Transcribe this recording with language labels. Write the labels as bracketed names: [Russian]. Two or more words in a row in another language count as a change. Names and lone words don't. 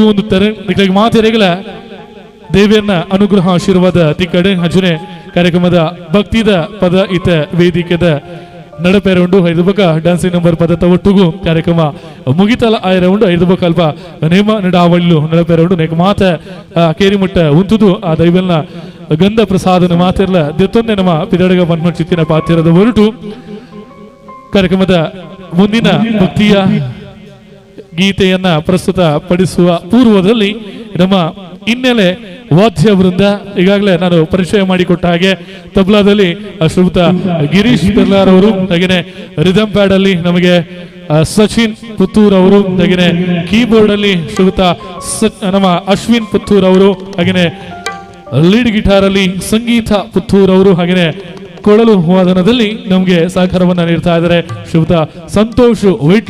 [Tulu] ಒಂದು ತರ ನಿಗ್ಲೆಗೆ ಮಾತೆರೆಗಲ ದೇವಿಯನ್ನ ಅನುಗ್ರಹ ಆಶೀರ್ವಾದ ತಿಕ್ಕಡೆ ಹಜುನೆ ಕಾರ್ಯಕ್ರಮದ ಭಕ್ತಿದ ಪದ ಇತ ವೇದಿಕೆದ ನಡಪೆರ ಉಂಡು ಐದು ಬಕ [English] dancing number [Tulu] ಪದ ಒಟ್ಟುಗು ಕಾರ್ಯಕ್ರಮ ಮುಗಿತಲ ಆಯ್ರ ಉಂಡು ಐದು ಬಕ ಅಲ್ಪ ನೇಮ ನಡಾವಳ್ಳು ನಡಪೆರ ಉಂಡು ನೆಕ್ ಮಾತ ಕೇರಿ ಮುಟ್ಟ ಉಂತುದು ಆ ದೈವಲ್ನ ಗಂಧ ಪ್ರಸಾದನ ಮಾತಿರ್ಲ ದೆತ್ತೊಂದೆ ನಮ್ಮ ಪಿದಡಗ ಮನ್ಮ ಚಿತ್ತಿನ ಪಾತಿರದ ಹೊರಟು [Kannada] ಕಾರ್ಯಕ್ರಮದ ಮುಂದಿನ ಭಕ್ತಿಯ ಗೀತೆಯನ್ನ ಪ್ರಸ್ತುತ ಪಡಿಸುವ ಪೂರ್ವದಲ್ಲಿ ನಮ್ಮ ಹಿನ್ನೆಲೆ ವಾದ್ಯ ವೃಂದ ಈಗಾಗಲೇ ನಾನು ಪರಿಚಯ ಮಾಡಿಕೊಟ್ಟ ಹಾಗೆ ತಬ್ಲಾದಲ್ಲಿ ಶ್ರೀಯುತ ಗಿರೀಶ್ ಪೆರ್ಲಾರ್ ಅವರು, ಹಾಗೆಯೇ [English] rhythm pad [Kannada] ಅಲ್ಲಿ ನಮಗೆ ಸಚಿನ್ ಪುತ್ತೂರ್ ಅವರು, ಹಾಗೆಯೇ ಕೀಬೋರ್ಡ್ ಅಲ್ಲಿ ಶ್ರೀಯುತ ನಮ್ಮ ಅಶ್ವಿನ್ ಪುತ್ತೂರ್ ಅವರು, ಹಾಗೆಯೇ [English] lead guitar [Kannada] ಅಲ್ಲಿ ಸಂಗೀತ ಪುತ್ತೂರ್ ಅವರು, ಹಾಗೆಯೇ ಕೊಳಲು ವಾದನದಲ್ಲಿ ನಮಗೆ ಸಹಕಾರವನ್ನ ನೀಡ್ತಾ ಇದ್ದಾರೆ ಶ್ರೀಯುತ ಸಂತೋಷ್ ವೈಟ್ಲ.